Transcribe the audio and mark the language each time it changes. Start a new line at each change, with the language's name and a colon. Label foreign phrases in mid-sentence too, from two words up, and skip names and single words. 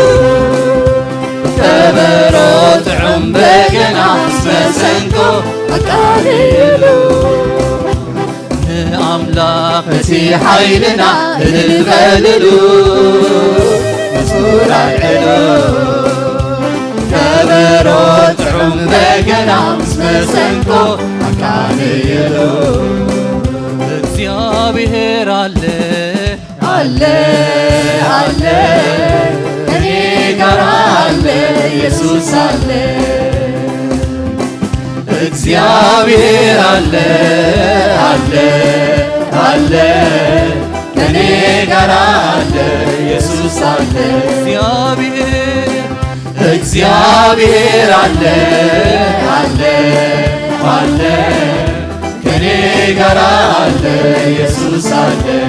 Tigrinya: ከበሮ ጥዑም በገና ምስ መሰንቆ ኣቃሊሉ ንኣምላኽ እቲ ሓይልና እልል በልሉ መዝሙር ኣልዕሉ ከበሮ ጥዑም በገና ምስ መሰንቆ ኣቃልሉ
Amharic: እግዚአብሔር አለ አለ አለ እኔ ጋር አለ ኢየሱስ አለ እግዚአብሔር አለ አለ አለ ከኔ ጋር አለ ኢየሱስ አለ እግዚአብሔር አለ አለ አለ ከኔ ጋር አለ ኢየሱስ አለ